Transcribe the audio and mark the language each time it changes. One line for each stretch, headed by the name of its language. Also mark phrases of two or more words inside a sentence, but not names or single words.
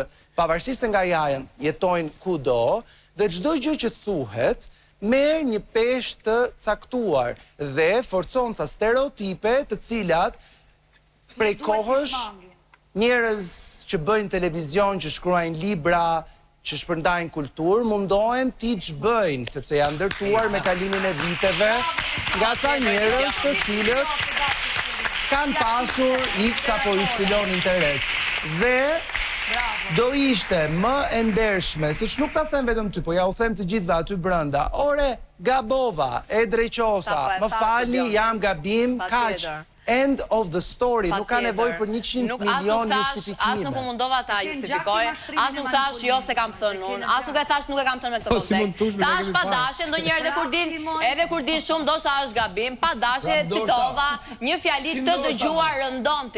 Albanian: pavarësisht se nga jetojnë kudo, dhe çdo gjë që thuhet merr një peshë të caktuar dhe forcon ta stereotipe të cilat prej kohësh njerëz që bëjnë televizion, që shkruajnë libra, që shpërndajnë kulturë, mundohen t'i ç'bëjnë, sepse janë ndërtuar me kalimin e viteve nga ca njerëz të cilët kanë pasur X apo Y interes. Dhe do ishte më e ndershme, siç nuk ta them vetëm ty, po ja u them të gjithëve aty brenda. Ore, gabova, e dreqosa, më falni, jam gabim, kaq.
English: End of the story,
Albanian: nuk ka nevojë për 100 milion justifikime. As nuk u mundova ta justifikoj, as nuk thash jo se kam thënë unë, as nuk e thash nuk e kam thënë me këtë kontekst. Thash pa dashje, ndonjëherë edhe kur din shumë ndoshta është gabim, pa dashje citova një fjali të dëgjuar rëndonti.